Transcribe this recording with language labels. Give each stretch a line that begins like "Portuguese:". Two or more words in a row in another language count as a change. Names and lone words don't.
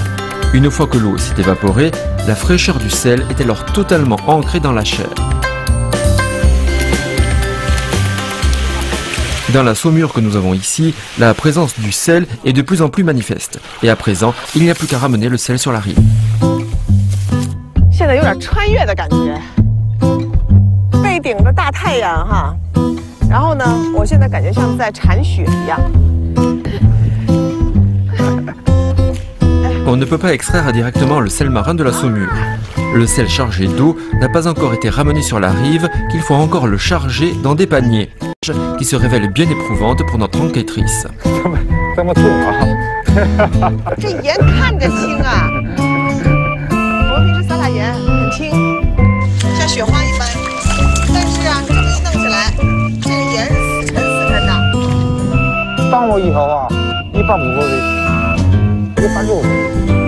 French: Une fois que l'eau s'est évaporée, la fraîcheur du sel est alors totalement ancrée dans la chair. Dans la saumure que nous avons ici, la présence du sel est de plus en plus manifeste. Et à présent, il n'y a plus qu'à ramener le sel sur la rive.
Chinese: 现在有点穿越的感觉，背顶着大太阳哈，然后呢，我现在感觉像在铲雪一样。
French: On ne peut pas extraire directement le sel marin de la saumure. Le sel chargé d'eau n'a pas encore été ramené sur la rive, qu'il faut encore le charger dans des paniers, qui se révèlent bien éprouvantes pour notre enquêtrice.
Chinese: 这么重啊！这盐看着轻啊，我们平时撒撒盐很轻，像雪花一般。但是啊，这么一弄起来，这个盐死沉的。当我以后啊，150斤，160斤。